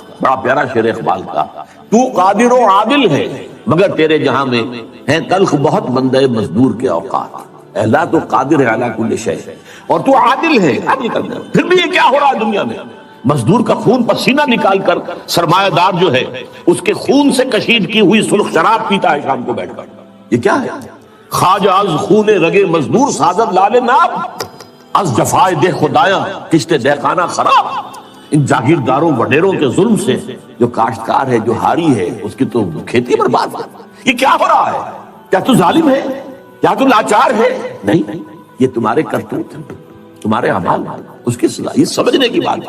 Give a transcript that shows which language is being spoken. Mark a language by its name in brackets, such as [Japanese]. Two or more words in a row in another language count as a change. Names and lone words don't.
[Urdu] بڑا پیارا شعر اقبال کا، تو قادر و عادل ہے مگر تیرے جہاں میں ہیں تلخ بہت بندے مزدور کے اوقات. اے اللہ تو قادر ہے [Arabic] علی کل شیء [Urdu] اور تو عادل ہے، عادل کرنا. پھر بھی یہ کیا ہو رہا ہے دنیا میں؟ مزدور کا خون پسینہ نکال کر سرمایہ دار جو ہے اس کے خون سے کشید کی ہوئی سرخ شراب پیتا ہے شام کو بیٹھ کر. یہ کیا ہے؟ [Persian] خواجہ از خون رگے مزدور سازد لال ناب، از جفائے دہ خدایاں کشت دہقانہ خراب. [Urdu] ان جاگیرداروں وڈیروں کے ظلم سے جو کاشتکار ہے، جو ہاری ہے، اس کی تو کھیتی برباد ہے. یہ کیا ہو رہا ہے؟ کیا تو ظالم ہے؟ کیا تو لاچار ہے؟ نہیں، یہ تمہارے کرتوت ہیں، تمہارے اعمال ہیں. اس کی یہ سمجھنے کی بات ہے.